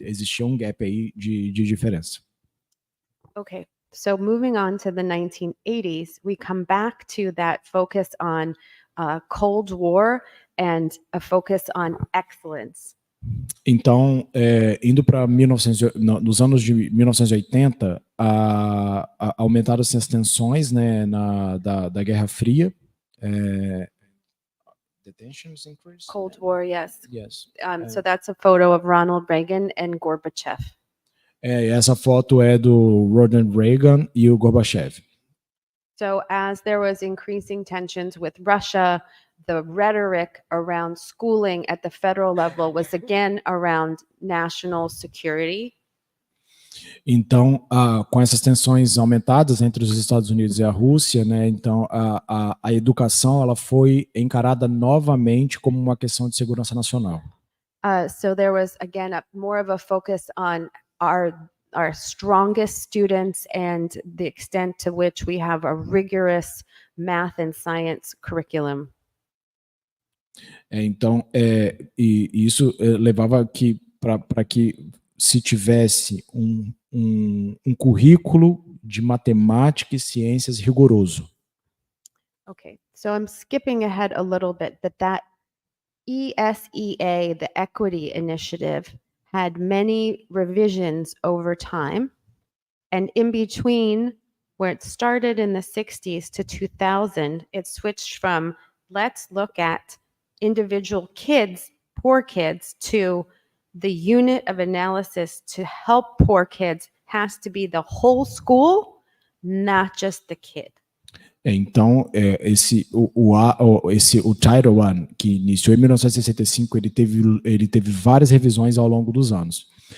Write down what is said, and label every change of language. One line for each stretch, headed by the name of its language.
Portuguese: Existia um gap aí de diferença.
English: Okay, so moving on to the 1980s, we come back to that focus on Cold War and a focus on excellence.
Portuguese: Então, indo para nos anos de 1980, aumentaram-se as tensões, né, da Guerra Fria.
English: The tensions increased. Cold War, yes. Yes. So that's a photo of Ronald Reagan and Gorbachev.
Portuguese: Essa foto é do Ronald Reagan e o Gorbachev.
English: So as there was increasing tensions with Russia, the rhetoric around schooling at the federal level was again around national security.
Portuguese: Então, com essas tensões aumentadas entre os Estados Unidos e a Rússia, né, então a educação ela foi encarada novamente como uma questão de segurança nacional.
English: So there was again more of a focus on our strongest students and the extent to which we have a rigorous math and science curriculum.
Portuguese: Então, e isso levava para que se tivesse um currículo de matemática e ciências rigoroso.
English: Okay, so I'm skipping ahead a little bit, but that ESEA, the Equity Initiative, had many revisions over time. And in between where it started in the 60s to 2000, it switched from let's look at individual kids, poor kids, to the unit of analysis to help poor kids has to be the whole school, not just the kid.
Portuguese: Então, o Title I, que iniciou em 1965, ele teve várias revisões ao longo dos anos.